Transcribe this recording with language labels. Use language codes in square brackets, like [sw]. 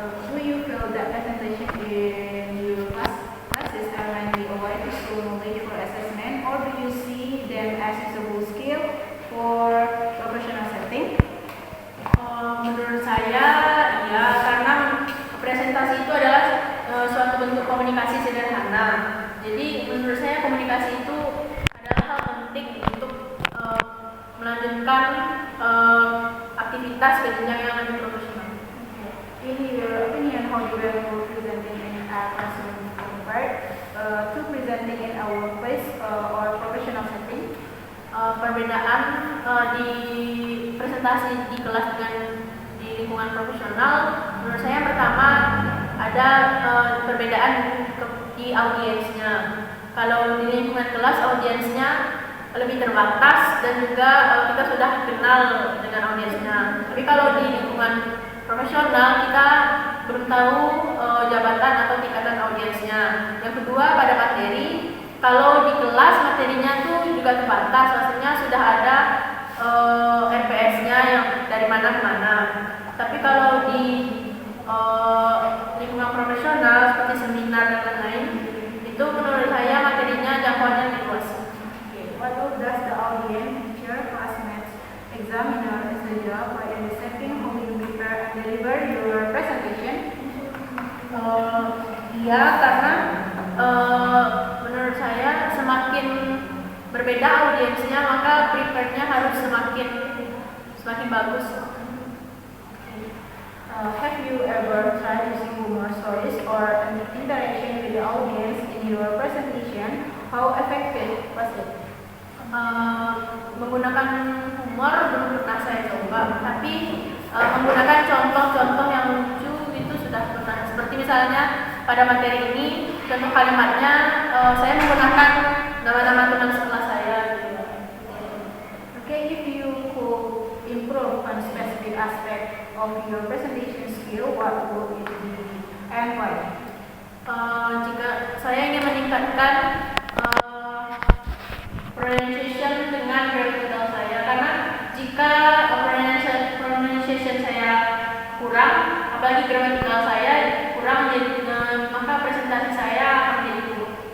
[en] Do you feel that presentation in your classes are mainly a way to show knowledge for assessment, or do you see them as usable skill for professional setting? [id] Menurut saya, ya, karena presentasi itu adalah suatu bentuk komunikasi sederhana. Jadi menurut saya komunikasi itu adalah hal penting untuk melanjutkan aktivitas ke jenjang yang lebih profesional. [en] In your opinion, how do you presenting in a classroom compared to presenting in a workplace or professional setting? [id] Perbedaan di presentasi di kelas dengan di lingkungan profesional, menurut saya pertama ada perbedaan di audiensnya. Kalau di lingkungan kelas audiensnya lebih terbatas dan juga kita sudah kenal dengan audiensnya. Tapi kalau di lingkungan profesional kita belum tahu jabatan atau tingkatan audiensnya. Yang kedua pada materi, kalau di kelas materinya tuh juga terbatas, maksudnya sudah ada RPS-nya yang dari mana ke mana. Tapi kalau di lingkungan profesional seperti seminar dan lain-lain, itu menurut saya materinya jangkauannya lebih luas. [en] What role does the audience, teacher, classmates, examiner as the job by understanding how you prepare and deliver your presentation? [id] Iya, karena menurut saya semakin berbeda audiensnya, maka prepare-nya harus semakin bagus. [en] Have you ever tried using humor stories or an interaction with the audience in your presentation? How effective was it? [id] Menggunakan humor belum pernah saya coba, tapi menggunakan contoh-contoh yang lucu itu sudah pernah. Seperti misalnya pada materi ini, contoh kalimatnya saya menggunakan nama-nama teman sekolah saya. [en] Okay, if you could improve on specific aspect of your presentation skill, what would it be and why? [id] Jika saya ingin meningkatkan pronunciation dengan grammatikal saya, karena jika pronunciation saya kurang, apalagi grammatikal saya kurang, maka presentasi saya akan menjadi buruk.